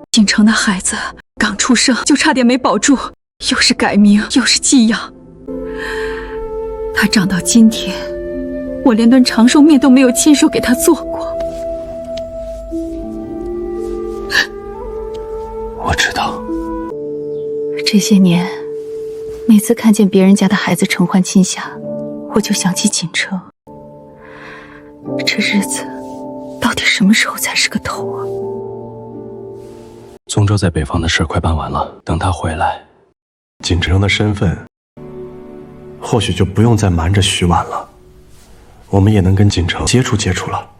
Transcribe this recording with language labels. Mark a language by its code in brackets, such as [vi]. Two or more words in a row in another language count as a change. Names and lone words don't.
[zh] 京城的孩子剛出生就差點沒保住。又是改名，又是寄養，他長到今天，我連頓長壽麵都沒有親手給他做過。我知道，這些年，每次看見別人家的孩子承歡親下，我就想起錦城。這日子到底什麼時候才是個頭啊？宗周在北方的事快辦完了，等他回來，錦城的身份或許就不用再瞞着徐婉了，我們也能跟錦城接觸接觸了。